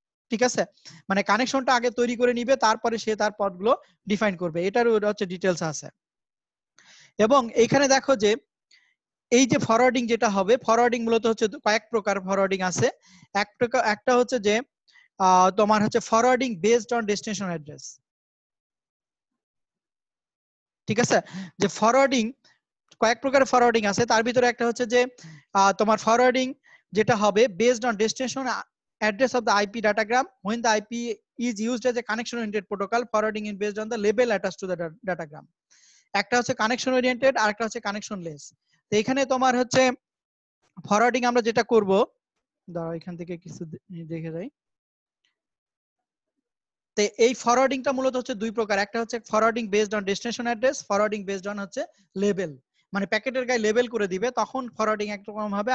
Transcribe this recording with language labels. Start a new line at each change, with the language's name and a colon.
Bangla: ঠিক আছে, মানে কানেকশনটা আগে তৈরি করে নিবে, তারপরে সে তার পথগুলো ডিফাইন করবে, এটার হচ্ছে ডিটেলস আছে। এবং এখানে দেখো যে এই যে ফরওয়ার্ডিং যেটা হবে, ফরওয়ার্ডিং মূলত হচ্ছে কয়েক প্রকার ফরওয়ার্ডিং আছে। একটা হচ্ছে যে তোমার হচ্ছে forwarding based on destination address. ঠিক আছে, যে ফরওয়ার্ডিং কয়েক প্রকারের ফরওয়ার্ডিং আছে, তার ভিতরে একটা হচ্ছে যে তোমার ফরওয়ার্ডিং যেটা হবে based on destination
English: address of the IP datagram when the IP is used as a connection oriented protocol, forwarding is based on the label attached to the datagram.
Bangla: একটা হচ্ছে কানেকশন ওরিয়েন্টেড আর একটা হচ্ছে connection less. তো এখানে তোমার হচ্ছে forwarding আমরা যেটা করব, দাঁড়াও এখান থেকে কিছু দেখে যাই। তো এই ফরওয়ার্ডিংটা মূলত হচ্ছে দুই প্রকার, একটা হচ্ছে forwarding based on destination address, forwarding based on হচ্ছে লেবেল, মানে প্যাকেটের গায়ে লেবেল করে দিবে, তখন ফরওয়ার্ডিং একরকম হবে।